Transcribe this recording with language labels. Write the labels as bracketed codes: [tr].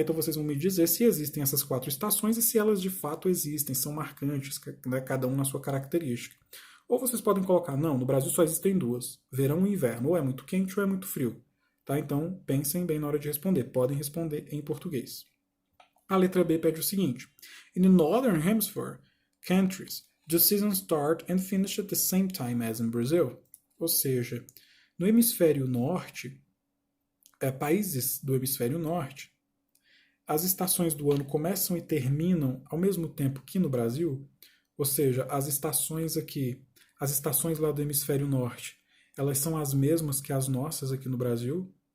[pt] Então vocês vão me dizer se existem essas 4 estações e se elas de fato existem, são marcantes, né, cada um na sua característica. Ou vocês podem colocar, não, no Brasil só existem 2, verão e inverno, ou é muito quente ou é muito frio. Tá? Então pensem bem na hora de responder, podem responder em português. A letra B pede o seguinte: [en] In the Northern Hemisphere countries, the seasons start and finish at the same time as in Brazil. [pt] Ou seja, no hemisfério norte, países do hemisfério norte, as estações do ano começam e terminam ao mesmo tempo que no Brasil, ou seja, as estações aqui, as estações lá do hemisfério norte, elas são as mesmas que as nossas aqui no Brasil?